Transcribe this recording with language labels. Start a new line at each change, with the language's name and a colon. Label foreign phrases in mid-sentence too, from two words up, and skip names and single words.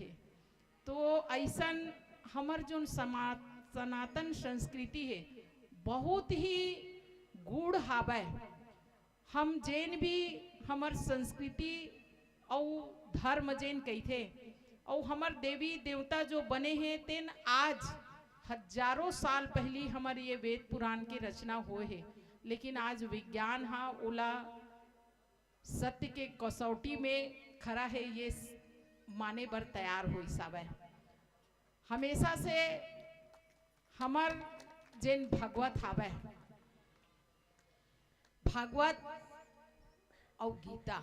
Chhattisgarhi: तो ऐसन हमर जोन सनातन संस्कृति है बहुत ही गूढ़ हावै। हम जेन भी हमर संस्कृति और धर्म जेन कहथे और हमर देवी देवता जो बने हैं तेन आज हजारों साल पहली हमारे ये वेद पुराण की रचना हुए है। लेकिन आज विज्ञान हाँ ओला सत्य के कसौटी में खड़ा है, ये माने बर तैयार हो सावै। हमेशा से हमर जेन भगवत हावै, भागवत और गीता।